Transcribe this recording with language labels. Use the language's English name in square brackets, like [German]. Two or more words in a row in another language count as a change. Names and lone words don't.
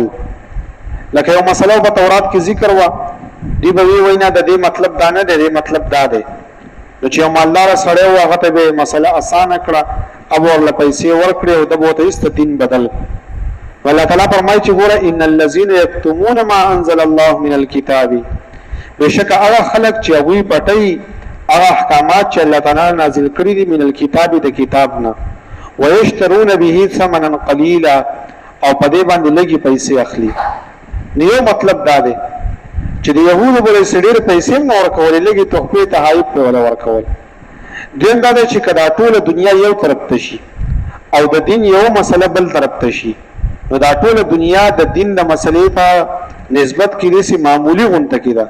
[Pashto] لکه یو مسله په تورات کې ذکر وه، دوی به وی نه د دې مطلب دا نه دی، د مطلب دا دی. نو چې یو مالداره سړی و هغه ته به مسله اسانه کړه، اب ورله پیسې ورکړې او د به ورته ایسته دین بدل. والله تعالی فرمایي چې ګوره [Arabic] ان الذين يكتمون ما انزل الله من الكتاب، [Pashto] بشک هغه خلق چې هغوی پټوي هغه احکامات چې الله تعالی نازل کړي دي [Arabic] من الكتاب [Pashto] د کتاب نه، [Arabic] ويشترون به ثمنا قليلا [Pashto] او په دې باندې لږې پیسې اخلي. نو یو مطلب دا دی چې د یهودو بلې ډېر پیسې هم نه ورکولې، لږې تحفې تحایف پرې وله ورکول. دویم دا دی چې که دا ټوله دنیا یو طرف ته شي او د دین یو مسله بل طرف ته شي، نو دا ټوله دنیا د دین د مسلې په نسبت کې داسې معمولي غونته کې ده.